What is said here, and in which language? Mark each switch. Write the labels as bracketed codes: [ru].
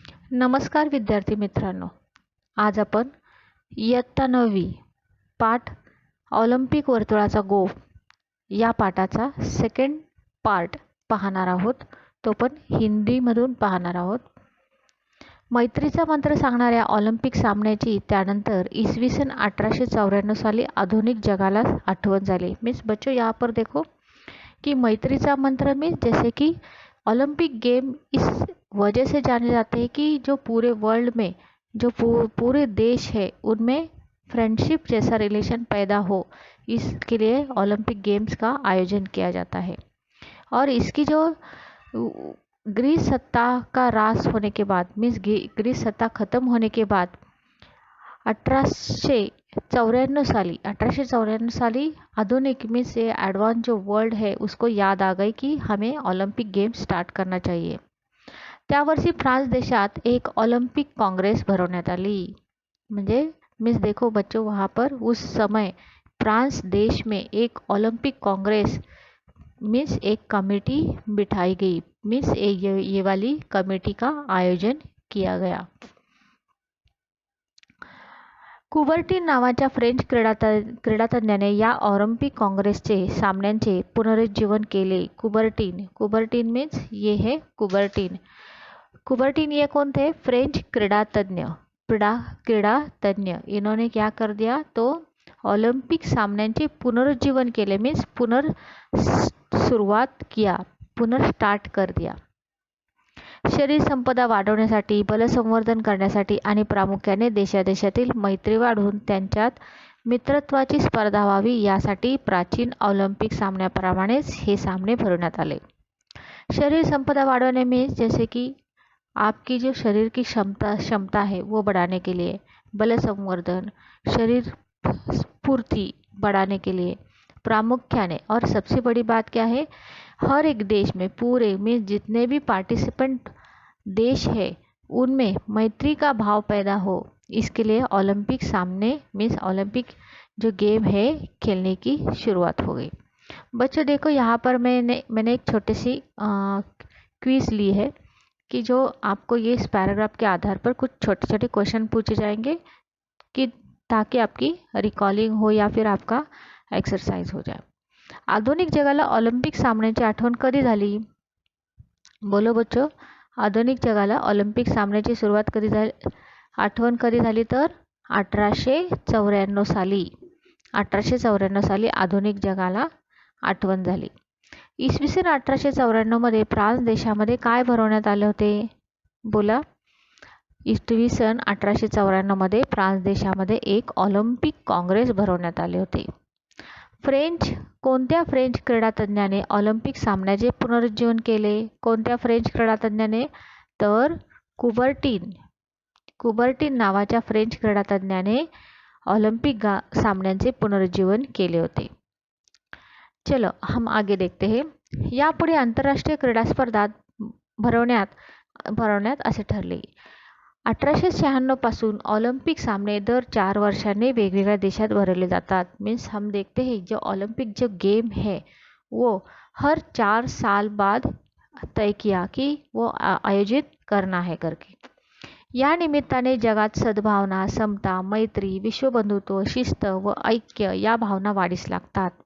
[mr] नमस्कार विद्यार्थी मित्रांनो, आज आपण इयत्ता 9वी पाठ ऑलिम्पिक वर्तुळाचा गोफ या पाठाचा सेकंड पार्ट पाहणार आहोत. तो पण हिंदीमधून पाहणार आहोत. मैत्रीचा मंत्र सांगणाऱ्या ऑलिम्पिक सामन्याची त्यानंतर इसवी सन 1894 साली आधुनिक जगाला आठवण झाली. [hi] मीन्स बच्चों यहाँ पर देखो कि मैत्रीचा मंत्र में जैसे कि ओलंपिक गेम इस वजह से जाने जाते हैं कि जो पूरे वर्ल्ड में जो पूरे देश है उनमें फ्रेंडशिप जैसा रिलेशन पैदा हो, इसके लिए ओलंपिक गेम्स का आयोजन किया जाता है. और इसकी जो ग्रीस सत्ता का रास होने के बाद मीन्स ग्रीस सत्ता खत्म होने के बाद 1894 साली आधुनिक मीन्स ये एडवांस जो वर्ल्ड है उसको याद आ गई कि हमें ऑलिम्पिक गेम स्टार्ट करना चाहिए. [mr] त्यावर्षी फ्रान्स देशात एक ऑलिम्पिक कांग्रेस भरवण्यात आली. म्हणजे [hi] मीन्स देखो बच्चों, वहाँ पर उस समय फ्रांस देश में एक ओलंपिक कांग्रेस मीन्स एक कमेटी बिठाई गई. मीन्स ये वाली कमेटी का आयोजन किया गया. [mr] कुबर्टीन नावाच्या फ्रेंच क्रीडातज्ञाने या ऑलिम्पिक कांग्रेसचे सामन्यांचे पुनरुज्जीवन केले. [hi] कुबर्टीन मीन्स ये है कुबर्टीन. कुबर्टीन ये कौन थे? फ्रेंच क्रीडातज्ञ. इन्होंने क्या कर दिया तो [mr] ऑलिम्पिक सामन्यांचे पुनरुज्जीवन केले. [hi] मीन्स स्टार्ट कर दिया. [mr] शरीर संपदा वाढवण्यासाठी, बलसंवर्धन करण्यासाठी आणि प्रामुख्याने देशादेशातील मैत्री वाढवून त्यांच्यात मित्रत्वाची स्पर्धा व्हावी यासाठी प्राचीन ऑलिम्पिक सामन्याप्रमाणेच हे सामने भरवण्यात आले. [hi] शरीर संपदा बढ़ाने में जैसे कि आपकी जो शरीर की क्षमता है वो बढ़ाने के लिए, बल संवर्धन, शरीर स्फूर्ति बढ़ाने के लिए प्रामुख्याने, और सबसे बड़ी बात क्या है, हर एक देश में पूरे में जितने भी पार्टिसिपेंट देश है उनमें मैत्री का भाव पैदा हो, इसके लिए ओलंपिक सामने मीन्स ओलंपिक जो गेम है खेलने की शुरुआत हो गई. बच्चों देखो यहाँ पर मैंने एक छोटी सी क्विज ली है कि जो आपको ये इस पैराग्राफ के आधार पर कुछ छोटे छोटे क्वेश्चन पूछे जाएंगे कि ताकि आपकी रिकॉलिंग हो या फिर आपका एक्सरसाइज हो जाए. [mr] आधुनिक जगाला ऑलिम्पिक सामन्याची आठवण कधी झाली? [hi] बोलो बच्चो. [mr] आधुनिक जगाला ऑलिम्पिक सामन्याची सुरुवात कधी झाली, आठवण कधी झाली तर 1894 साली. 1894 साली आधुनिक जगाला आठवण झाली. इसवी सन 1894 मध्ये फ्रान्स देशामध्ये काय भरवण्यात आले होते? बोला. इसवी सन 1894 मध्ये फ्रान्स देशामध्ये एक ऑलिम्पिक काँग्रेस भरवण्यात आले होते. कोणत्या फ्रेंच क्रीडातज्ञाने ऑलिम्पिक सामन्याचे पुनरुज्जीवन केले? कोणत्या फ्रेंच क्रीडातज्ञाने? तर कुबर्टीन नावाच्या फ्रेंच क्रीडातज्ञाने ऑलिम्पिक सामन्यांचे पुनरुज्जीवन केले होते. [hi] चलो हम आगे देखते हैं. [mr] यापुढे आंतरराष्ट्रीय क्रीडा स्पर्धा भरवण्यात असे ठरले. 1896 पासून ऑलिम्पिक सामने दर 4 वर्षांनी वेगवेगळ्या देशात भरवले जातात. [hi] मीन्स हम देखते हैं जो ओलंपिक जो गेम है वो हर 4 साल बाद तय किया कि वो आयोजित करना है करके. [mr] या निमित्ताने जगात सद्भावना, समता, मैत्री, विश्वबंधुत्व, शिस्त व ऐक्य या भावना वाढीस लागतात.